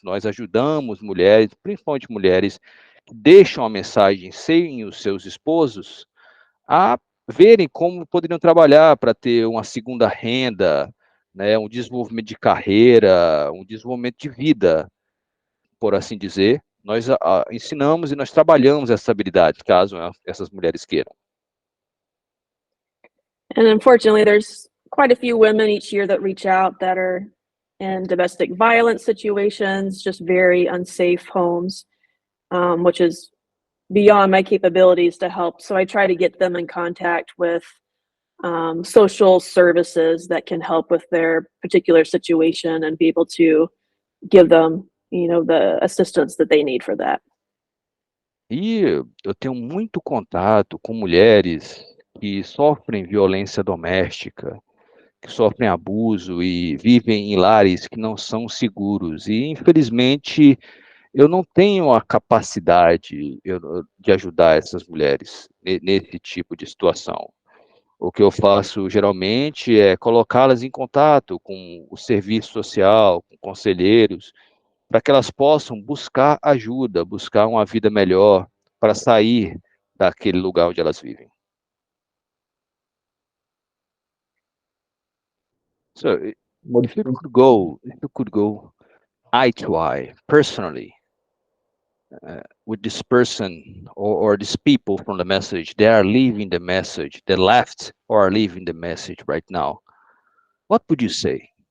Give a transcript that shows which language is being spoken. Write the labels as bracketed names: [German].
[Portuguese] Nós ajudamos mulheres, principalmente mulheres, que deixam a mensagem sem os seus esposos, a verem como poderiam trabalhar para ter uma segunda renda, né, um desenvolvimento de carreira, um desenvolvimento de vida, por assim dizer. Nós ensinamos e nós trabalhamos essas habilidades, caso essas mulheres queiram. [English] And unfortunately, there's quite a few women each year that reach out that are in domestic violence situations, just very unsafe homes, which is beyond my capabilities to help. So I try to get them in contact with social services that can help with their particular situation and be able to give them, the assistance that they need for that. [Portuguese] E eu tenho muito contato com mulheres que sofrem violência doméstica, que sofrem abuso e vivem em lares que não são seguros. E, infelizmente, eu não tenho a capacidade de ajudar essas mulheres nesse tipo de situação. O que eu faço, geralmente, é colocá-las em contato com o serviço social, com conselheiros, para que elas possam buscar ajuda, buscar uma vida melhor, para sair daquele lugar onde elas vivem. [English] So, if you could go eye to eye, personally, with this person or these people from the message, they are leaving the message, they left or are leaving the message right now, what would you say?